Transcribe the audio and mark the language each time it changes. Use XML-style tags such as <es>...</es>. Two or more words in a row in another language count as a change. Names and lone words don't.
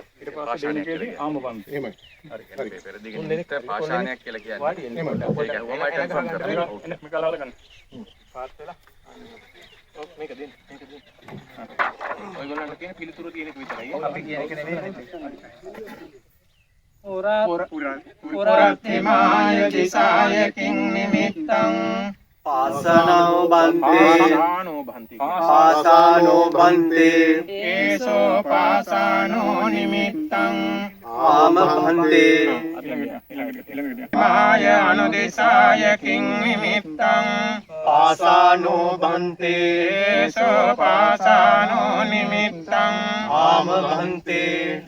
<si>ඊට පස්සේ දෙනෙක්</si> <pi>ආම බන්දේ.</pi> <si>එහෙමයි. හරි හරි පෙරදිගින් නිත පාෂාණයක් කියලා කියන්නේ. ඒක කොහොමද කන්ෆර්ම් කරන්නේ? මේක අලවල ගන්න. පාස් වෙලා. ඔව් මේක දෙන්න. මේක දෙන්න. ඔයගොල්ලන්ට කියන පිළිතුරු තියෙන එක විතරයි. අපි කියන එක නෙමෙයි.</si> <pi>පුරත්තිමාය දිසාය කිං නිමිත්තං පාසනෝ බන්තේ ඒසෝ පාසනෝ නිමිත්තං ආම බන්තේ මාය අනුදිසාය කිං නිමිත්තං පාසනෝ බන්තේ ඒසෝ පාසනෝ නිමිත්තං ආම බන්තේ</pi>